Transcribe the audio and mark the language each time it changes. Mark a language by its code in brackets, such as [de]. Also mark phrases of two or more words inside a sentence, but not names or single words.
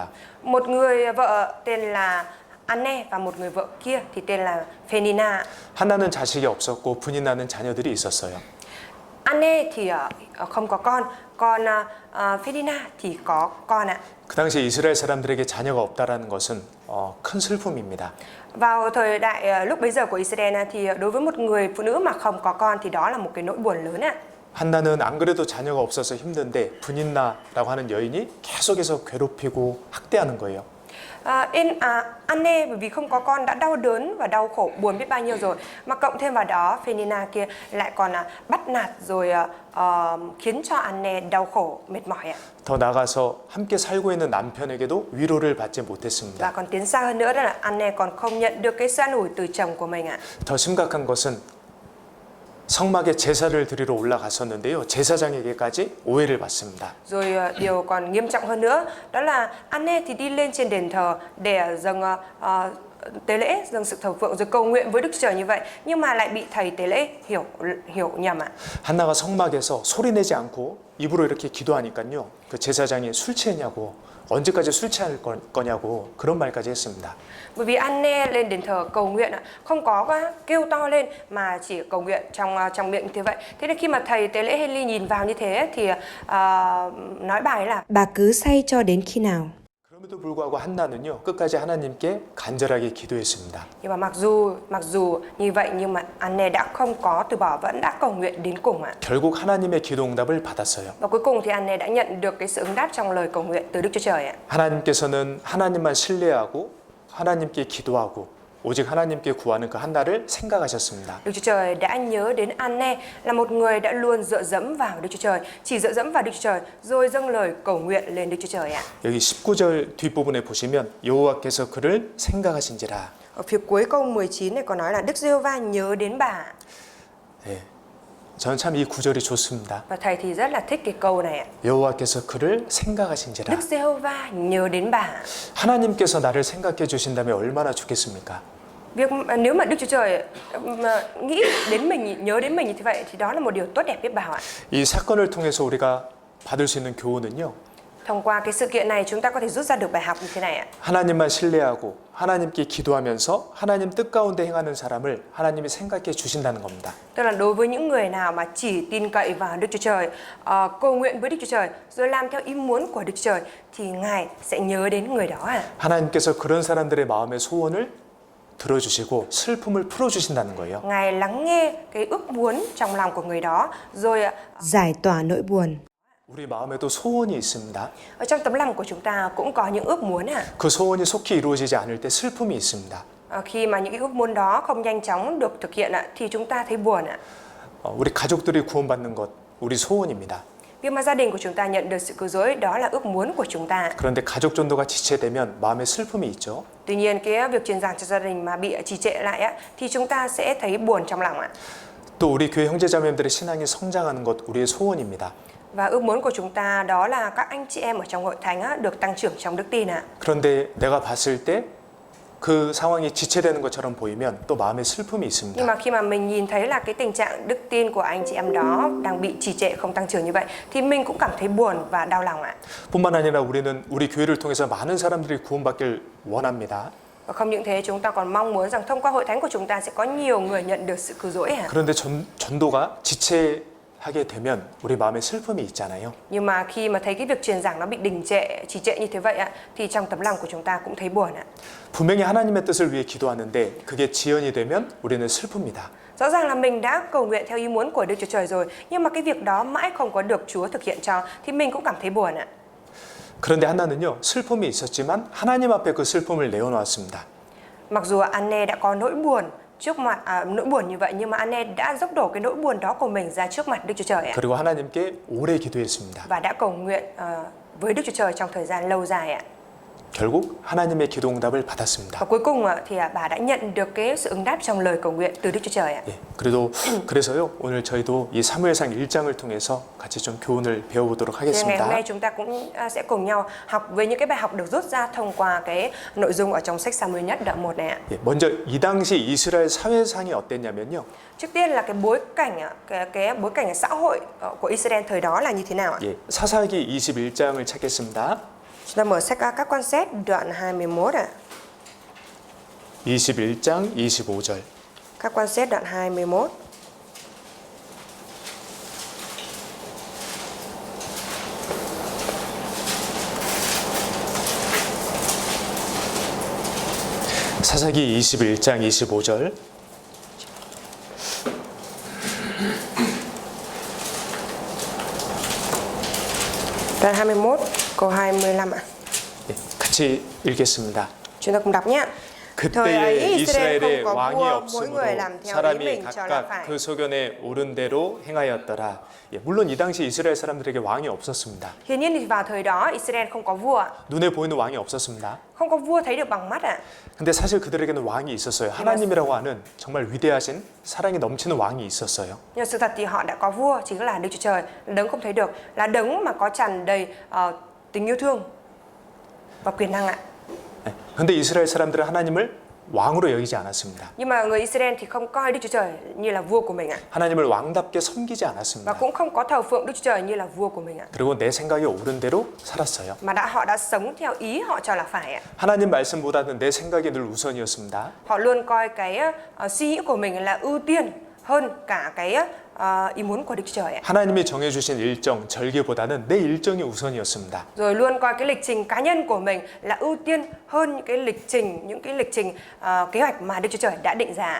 [vi] Một người vợ tên là An-nê và một người vợ kia thì tên là Phenina. [ko] 한나는 자식이 없었고 브닌나는 자녀들이 있었어요. [vi] An-nê thì không có con, còn Phenina thì có con ạ. [ko] 그 당시 이스라엘 사람들에게 자녀가 없다라는 것은 큰 슬픔입니다. [vi] Vào thời đại lúc bấy giờ của Israel thì đối với một người phụ nữ mà không có con thì đó là một cái nỗi buồn lớn ạ. [ko] 한나는 안 그래도 자녀가 없어서 힘든데 브닌나라고 하는 여인이 계속해서 괴롭히고 학대하는 거예요. [vi] An-nê bởi vì không có con đã đau đớn và đau khổ buồn biết bao nhiêu rồi, mà cộng thêm vào đó Phenina kia lại còn bắt nạt rồi khiến cho An-nê đau khổ mệt mỏi ạ. [ko] 더 나가서 함께 살고 있는 남편에게도 위로를 받지 못했습니다. [vi] Và còn tiến xa hơn nữa đó là An-nê còn không nhận được cái sự an ủi từ chồng của mình ạ. [ko] 더 심각한 것은 성막에 제사를 드리러 올라갔었는데요. 제사장에게까지 오해를 받습니다. [vi] Rồi điều còn nghiêm trọng hơn nữa đó là An-nê thì đi lên trên đền thờ để dâng tế lễ, dâng sự thờ phượng rồi cầu nguyện với Đức Chúa Trời như vậy, nhưng mà lại bị thầy tế lễ hiểu nhầm ạ. [ko] 한나가 성막에서 소리내지 않고 입으로 이렇게 기도하니까요. 그 제사장이 술 취했냐고 언제까지 술 취할 거냐고 그런 말까지 했습니다. [vi] Bởi vì An-nê lên đền thờ cầu nguyện không có kêu to lên mà chỉ cầu nguyện trong miệng như thế vậy. Thế nên khi mà thầy tế lễ Hê-li nhìn vào như thế thì nói bài là bà cứ say cho đến khi nào. [ko] 그럼에도 불구하고 한나는요 끝까지 하나님께 간절하게 기도했습니다. [vi] Nhưng mà mặc dù như vậy nhưng mà An-nê đã không có từ bỏ, vẫn đã cầu nguyện đến cùng ạ. [ko] 결국 하나님의 기도 응답을 받았어요. [vi] Và cuối cùng thì An-nê đã nhận được cái sự ứng đáp trong lời cầu nguyện từ Đức Chúa Trời ạ. [ko] 하나님께서는 하나님만 신뢰하고 하나님께 기도하고 오직 하나님께 구하는 그 한나를 생각하셨습니다. [vi] Đức Chúa Trời đã nhớ đến An-nê là một người đã luôn dựa dẫm vào Đức Chúa Trời, chỉ dựa dẫm vào Đức Chúa Trời rồi dâng lời cầu nguyện lên Đức Chúa Trời ạ. [ko] 여기 19절 뒷부분에 보시면 여호와께서 그를 생각하신지라. [vi] Ở phía cuối câu 19 này có nói là Đức Giê-hô-va nhớ đến bà. [ko] 네. 저는 참 이 구절이 좋습니다. [vi] Và thầy thì rất là thích cái câu này ạ. [ko] 여호와께서 그를 생각하신지라. [vi] Đức Giê-hô-va nhớ đến bà. [ko] 하나님께서 나를 생각해 주신다면 얼마나 좋겠습니까? [vi] Nếu mà Đức Chúa Trời nghĩ đến mình, nhớ đến mình như thế vậy thì đó là một điều tốt đẹp biết bao ạ. [ko] 이 사건을 통해서 우리가 받을 수 있는 교훈은요. [vi] Thông qua cái sự kiện này chúng ta có thể rút ra được bài học như thế này ạ. [ko] 하나님만 신뢰하고 하나님께 기도하면서 하나님 뜻 가운데 행하는 사람을 하나님이 생각해 주신다는 겁니다. [vi] Tức là đối với những người nào mà chỉ tin cậy vào Đức Chúa Trời, cầu nguyện với Đức Chúa Trời, rồi làm theo ý muốn của Đức Chúa Trời, thì Ngài sẽ nhớ đến người đó ạ. [ko] 하나님께서 그런 사람들의 마음의 소원을 들어주시고 슬픔을 풀어주신다는 거예요. [vi] Ngài lắng nghe cái ước muốn trong lòng của người đó, rồi Giải tỏa nỗi buồn. [ko] 우리 마음에도 소원이 있습니다. [vi] ở trong tấm lòng của chúng ta cũng có những ước muốn ạ. [ko] 그 소원이 속히 이루어지지 않을 때 슬픔이 있습니다. [vi] Khi mà những cái ước muốn đó không nhanh chóng được thực hiện ạ, thì chúng ta thấy buồn ạ. [ko] 우리 가족들이 구원받는 것, 우리 소원입니다. [vi] Việc mà gia đình của chúng ta nhận được sự cứu rỗi đó là ước muốn của chúng ta. [ko] 그런데 가족 전도가 지체되면 마음에 슬픔이 있죠. [vi] Tuy nhiên cái việc truyền giảng cho gia đình mà bị trì trệ lại á, thì chúng ta sẽ thấy buồn trong lòng ạ. [ko] 또 우리 교회 형제자매들의 신앙이 성장하는 것 우리의 소원입니다. [vi] Và ước muốn của chúng ta đó là các anh chị em ở trong hội thánh á, được tăng trưởng trong đức tin ạ. [ko] 그런데 내가 봤을 때 그 상황이 지체되는 것처럼 보이면 또 마음에 슬픔이 [vi] Nhưng [ko] 있습니다. [vi] mà khi mà mình nhìn thấy là cái tình trạng đức tin của anh chị em đó đang bị trì trệ, không tăng trưởng như vậy, thì mình cũng cảm thấy buồn và đau lòng ạ. [ko] 뿐만 아니라 우리는 우리 교회를 통해서 많은 사람들이 구원받길 원합니다. [vi] Và không những thế, chúng ta còn mong muốn rằng thông qua hội thánh của chúng ta sẽ có nhiều người nhận được sự cứu rỗi ạ. [ko] 그런데 전도가 지체하게 되면 우리 마음에 슬픔이 있잖아요. [vi] Nhưng mà khi mà thấy cái việc truyền giảng nó bị đình trệ, trì trệ như thế vậy ạ, thì trong tấm lòng của chúng ta cũng thấy buồn ạ. [ko] 분명히 하나님의 뜻을 위해 기도하는데 그게 지연이 되면 우리는 슬픕니다. [vi] Rõ ràng là mình đã cầu nguyện theo ý muốn của Đức Chúa Trời rồi, nhưng mà cái việc đó mãi không có được Chúa thực hiện cho, thì mình cũng cảm thấy buồn ạ. [ko] 그런데 한나는요, 슬픔이 있었지만 하나님 앞에 그 슬픔을 내어놓았습니다. [vi] Mặc dù Anne đã có nỗi buồn trước mặt nỗi buồn như vậy, nhưng mà Anne đã dốc đổ cái nỗi buồn đó của mình ra trước mặt Đức Chúa Trời ạ. [ko] 그리고 하나님께 오래 기도했습니다. [vi] Và đã cầu nguyện với Đức Chúa Trời trong thời gian lâu dài ạ. [ko] 결국 하나님의 기도 응답을 받았습니다. [vi] Và cuối cùng thì bà đã nhận được cái sự ứng đáp trong lời cầu nguyện từ Đức Chúa Trời ạ. [ko] 예, 그래서요 오늘 저희도 이 사무엘상 1장을 통해서 같이 좀 교훈을 배워보도록 [vi] Thì ngày hôm [ko] 하겠습니다. [vi] nay chúng ta cũng sẽ cùng nhau học về những cái bài học được rút ra thông qua cái nội dung ở trong sách Sa-mu-el nhất đoạn 1 này ạ. [ko] 예, 먼저 이 당시 이스라엘 사회상이 어땠냐면요. [vi] Trước tiên là cái bối cảnh cái bối cảnh xã hội của Israel thời đó là như thế nào ạ? [ko] 예, 사사기 21장을 찾겠습니다. [vi] Chúng ta mở sách các quan xét đoạn 21 ạ. [ko] 21장 25절. [vi] Các quan xét đoạn 21. [ko] 사사기 21장 25절. [vi] Đoạn 21 câu 25 ạ. [ko] 예, 같이 읽겠습니다. [vi] Chúng ta cùng đọc nhé. Thời ấy [ko] 그때에 [vi] Israel không [ko] 이스라엘에 [vi] có [ko] 왕이 [vi] vua, mỗi người làm [ko] 없으므로 [vi] theo ý [ko] 사람이 [vi] mình cho là [ko] 각각 [vi] phải. [ko] 그 소견에 옳은 대로 행하였더라. 예, 물론 이 당시 이스라엘 사람들에게 왕이 없었습니다. [vi] Hiển nhiên thì vào thời đó Israel không có vua ạ. [ko] 눈에 보이는 왕이 없었습니다. [vi] Không có vua thấy được bằng mắt ạ. [ko] 근데 사실 그들에게는 왕이 있었어요. 하나님이라고 하는 정말 위대하신 사랑이 넘치는 왕이 있었어요. [vi] Nhưng sự thật thì họ đã có vua, chính là Đức Chúa Trời, đấng không thấy được, là đấng mà có tràn đầy tình yêu thương và quyền năng ạ. [ko] 예, 근데 이스라엘 사람들은 하나님을 왕으로 여기지 않았습니다. [vi] Nhưng mà người Israel thì không coi Đức Chúa Trời như là vua của mình ạ. [ko] 하나님을 왕답게 섬기지 [vi] Và [ko] 않았습니다. [vi] cũng không có thờ phượng Đức Chúa Trời như là vua của mình ạ. [ko] 그리고 내 생각이 옳은 대로 살았어요. [vi] Mà họ đã sống theo ý họ cho là phải ạ. [ko] 하나님 말씀보다는 내 생각이 늘 우선이었습니다. [vi] Họ luôn coi cái suy nghĩ của mình là ưu tiên hơn cả cái ý muốn của Đức Chúa Trời ạ. [ko] 하나님이 정해주신 일정, 절기보다는 내 일정이 우선이었습니다. [vi] Rồi luôn coi cái lịch trình cá nhân của mình là ưu tiên hơn những cái lịch trình kế hoạch mà Đức Chúa Trời đã định ra.